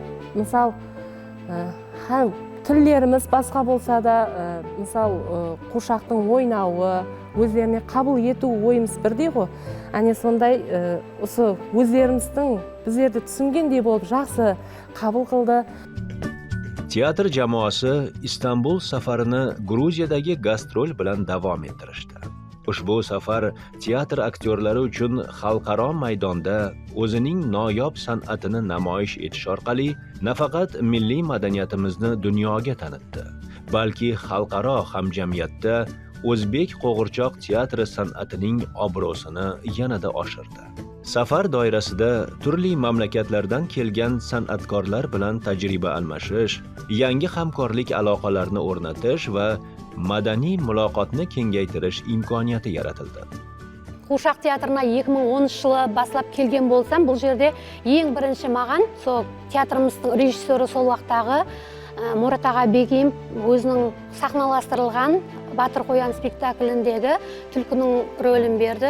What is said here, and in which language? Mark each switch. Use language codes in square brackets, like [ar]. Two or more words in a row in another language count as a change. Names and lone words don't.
[kaa] Мысал, тілдеріміз басқа болса да, мысал, қуыршақтың ойнауы, өздеріне қабыл ету ойымыз бірдей ғой. Әне сондай осы өздеріміздің біздерді түсінгендей болып жақсы қабыл қылды. [uz] Teatr jamoasi Istanbul safarini Gruziyadagi gastrol bilan davom ettirishdi. Ushbu safar teatr aktyorlari uchun xalqaro maydonda o'zining noyob san'atini namoyish etish orqali nafaqat milliy madaniyatimizni dunyoga tanitdi, balki xalqaro hamjamiyatda o'zbek qo'g'irchoq teatri san'atining obro'sini yanada oshirdi. Safar doirasida turli mamlakatlardan kelgan san'atkorlar bilan tajriba almashish, yangi hamkorlik aloqalarini o'rnatish va madaniy muloqotni kengaytirish imkoniyati yaratildi. [kaa] Қуыршақ театрына 2010 жылы баслап келген болсам, бұл жерде ең бірінші маған сол театрымыздың режиссері сол уақыттағы Мұрат аға Бегим өзінің сахналастырылған Батыр қоян спектакліндегі түлкінің рөлін берді.